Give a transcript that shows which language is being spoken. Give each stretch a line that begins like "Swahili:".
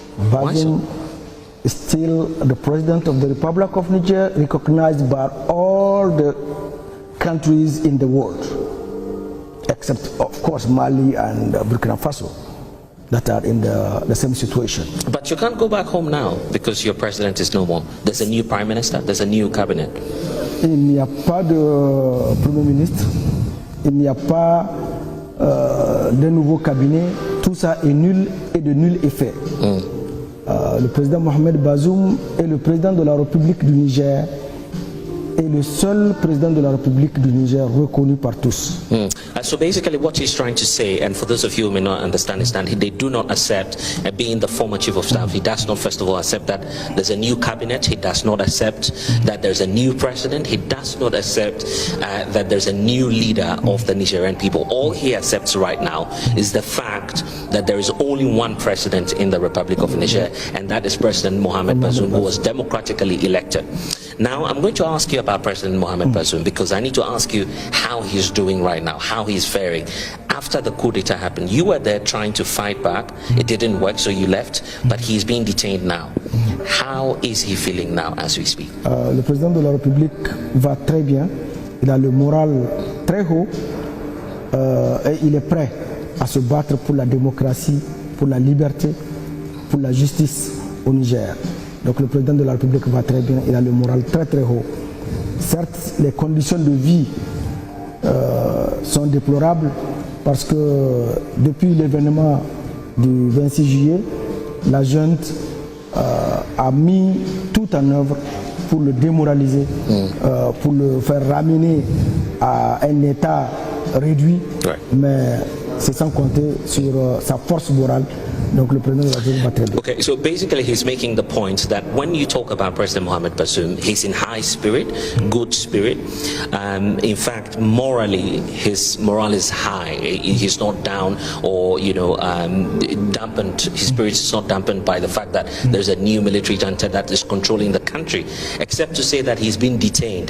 English: Bazoum is still the president of the Republic of Niger, recognized by all the countries in the world, except of course Mali and Burkina Faso, that are in the same situation. But you can't go back home now because your president is no more. There's a new prime minister, there's a new cabinet.
French: Il n'y a pas de premier ministre, il n'y a pas de nouveau cabinet, tout ça est nul et de nul effet. Le président Mohamed Bazoum est le président de la République du Niger et le seul président de la République du Niger reconnu par tous.
English: So basically what he's trying to say, and for those of you who may not understand, is that they do not accept being the former chief of staff. He does not, first of all, accept that there's a new cabinet. He does not accept that there's a new president. He does not accept that there's a new leader of the Nigerian people. All he accepts right now is the fact that there is only one president in the Republic of Niger, and that is President Mohamed Bazoum, who was democratically elected. Now, I'm going to ask you about President Mohamed Bazoum, because I need to ask you how he's doing right now, how he's faring. After the coup d'etat happened, you were there trying to fight back. It didn't work, so you left, but he's being detained now. How is he feeling now as we speak?
French: Le président de la République va très bien. Il a le moral très haut et il est prêt à se battre pour la démocratie, pour la liberté, pour la justice au Niger. Donc le président de la République va très bien, il a le moral très très haut. Certes, les conditions de vie sont déplorables parce que depuis l'événement du 26 juillet, la junte a mis tout en œuvre pour le démoraliser, pour le faire ramener à un état réduit, mais c'est sans compter sur sa force morale. Donc le président de la République va très bien.
English: Okay, so basically he's making the point that when you talk about President Mohamed Bazoum, he's in high spirit, good spirit. In fact, morally, his morale is high. He's not down or, you know, dampened. His spirit is not dampened by the fact that there's a new military junta that is controlling the country, except to say that he's been detained.